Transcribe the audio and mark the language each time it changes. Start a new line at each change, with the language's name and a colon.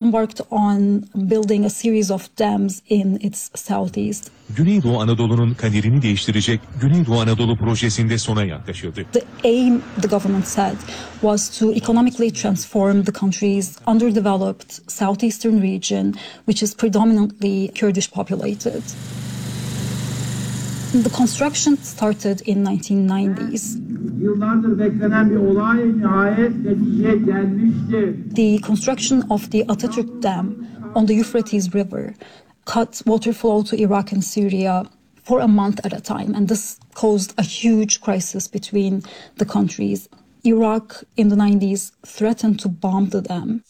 English: worked on building a series of dams in its southeast.
Turkish: Güneydoğu Anadolu'nun kaderini değiştirecek Güneydoğu Anadolu projesinde sona yaklaşıldı.
English: The aim, the government said, was to economically transform the country's underdeveloped southeastern region, which is predominantly Kurdish populated. The construction started in 1990s.
Turkish: Yıllardır beklenen bir olay nihayet neticeye gelmişti.
English: The construction of the Atatürk Dam on the Euphrates River cut water flow to Iraq and Syria for a month at a time, and this caused a huge crisis between the countries. Iraq in the 90s threatened to bomb the dam.